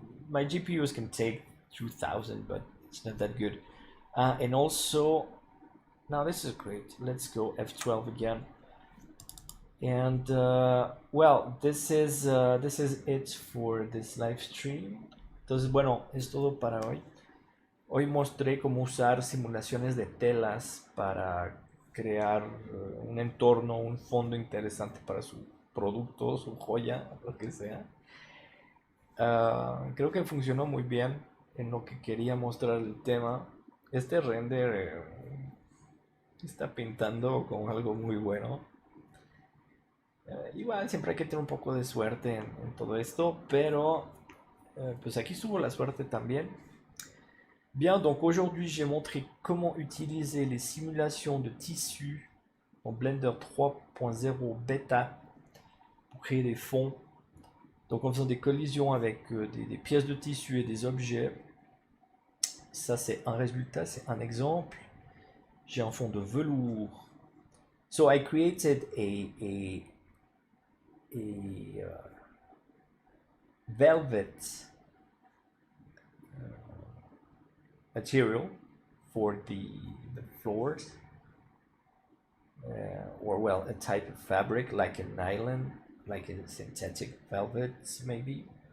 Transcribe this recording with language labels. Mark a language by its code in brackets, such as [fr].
[en] My GPUs can take 2000, but it's not that good. And also, now this is great. Let's go F12 again. And well, this is it for this live stream. [es] Entonces, bueno, es todo para hoy. Hoy mostré cómo usar simulaciones de telas para crear un entorno, un fondo interesante para su producto, su joya, lo que sea. Creo que funcionó muy bien en lo que quería mostrar el tema. Este render está pintando como algo muy bueno. Igual siempre hay que tener un poco de suerte en todo esto, pero pues aquí estuvo la suerte también. [fr] Bien, donc aujourd'hui j'ai montré comment utiliser les simulations de tissus en Blender 3.0 bêta pour créer des fonds. Donc en faisant des collisions avec des pièces de tissu et des objets. Ça c'est un résultat, c'est un exemple. J'ai un fond de velours. [en] So I created a velvet material for the floors, or well, a type of fabric like a nylon, like a synthetic velvet maybe.